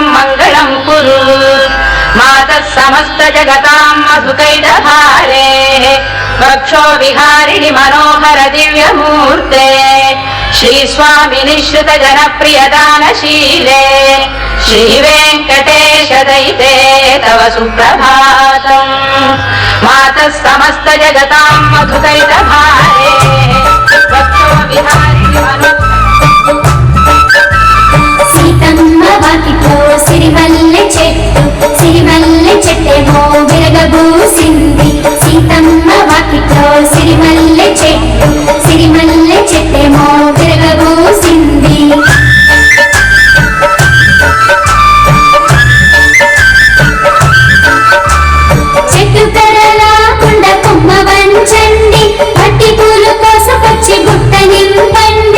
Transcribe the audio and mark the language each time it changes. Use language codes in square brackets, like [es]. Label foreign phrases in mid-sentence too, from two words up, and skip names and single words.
[sa] मङ्गलं कुरु मातः समस्त जगतां मधुकैटभारे वक्षो विहारिणि मनोहर दिव्यमूर्ते श्रीस्वामिनि श्रुत जनप्रियदानशीले श्रीवेङ्कटेश दयिते तव सुप्रभातम् मातः समस्त जगतां मधुकैटभारे वक्षो विहारिणि [te] సీతమ్మ వాకిట్లో సిరిమల్లె చెట్టేమో విరగబూసింది సీతమ్మ వాకిట్లో సిరిమల్లె చెట్టేమో విరగబూసింది చెట్టు పెరలాకుండా కొమ్మ వంచండి మట్టి పూలు కోసకొచ్చి బుట్ట నింపండి